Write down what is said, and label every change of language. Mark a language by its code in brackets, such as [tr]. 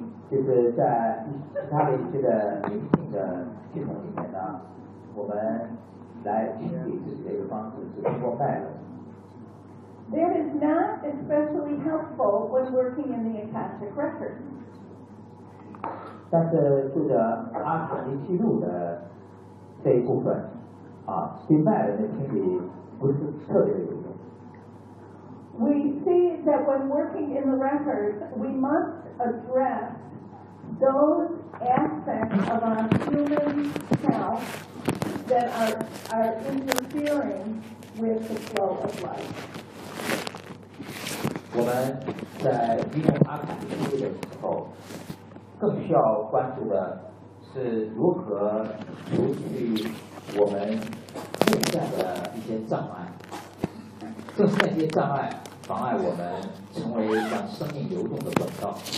[zh] 就是在其他的一些的灵性的系统里面呢，我们来清理自己的一个方式是通过脉轮。 [en] That is not especially helpful when working in the Akashic Record. [zh] 但是就着阿卡丽记录的这一部分啊，对脉轮的清理不是特别有用。 [en] We see that when working in the records, we must address those aspects of our human self that are interfering with the flow of life. [zh] 我们在运用阿卡丽记录的时候，更需要关注的是如何除去我们内在的一些障碍，正是那些障碍。妨碍我们成为让生命流动的管道。